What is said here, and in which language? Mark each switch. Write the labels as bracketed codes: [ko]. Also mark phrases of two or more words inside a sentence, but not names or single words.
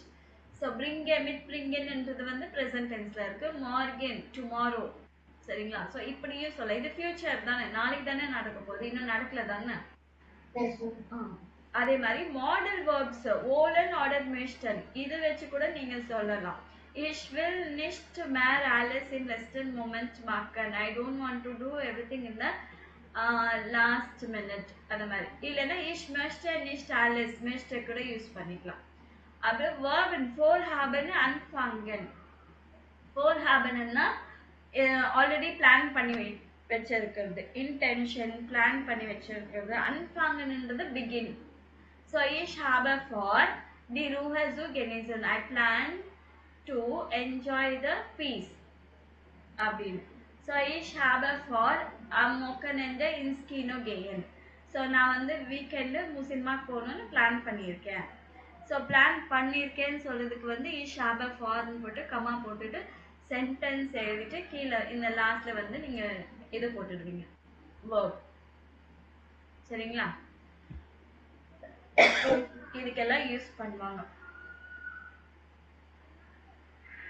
[ta] ஸோ பிரிங்கன்ன்றது வந்து [en] present tense [ta] இருக்கு. மார்கன் டுமாரோ. சரிங்களா? ஸோ இப்படியும் சொல்ல, இது ஃபியூச்சர் தானே, நாளைக்கு தானே நடக்க போகுது, இன்னும் நடக்கல தானே. அதே மாதிரி [en] modal verbs [de] wollen oder müssen [ta] இது வச்சு கூட நீங்க சொல்லலாம். [de] Ich will nicht mehr alles in letzten Moment machen. [en] I don't want to do everything in the last minute. [ta] அந்த மாதிரி. இல்லைன்னா [de] ich möchte nicht alles möchte [ta] கூட யூஸ் பண்ணிக்கலாம். [de] அப்புறம் verb in vorhaben anfangen. [ta] vorhabenன்னா ஆல்ரெடி பிளான் பண்ணி வச்சிருக்கிறது, இன்டென்ஷன் பிளான் பண்ணி வச்சிருக்கிறது. anfangenன்றது begin. [de] So ich habe vor, die Ruhe zu genießen. [en] I plan to enjoy the peace. [ta] அப்படின்னு. [de] So ich habe vor, am Wochenende ins Kino gehen. [ta] So நான் வந்து வீக்கெண்டு சினிமா போகணும்னு பிளான் பண்ணியிருக்கேன். ஸோ பிளான் பண்ணியிருக்கேன்னு சொல்றதுக்கு வந்து [de] ich habe vor [ta] ன்னு போட்டு கமா போட்டுட்டு சென்டென்ஸ் எழுதிட்டு கீழே இந்த லாஸ்ட்ல வந்து நீங்க இது போட்டுடுவீங்க, verb. சரிங்களா? இதுக்கெல்லாம் யூஸ் பண்ணுவாங்க.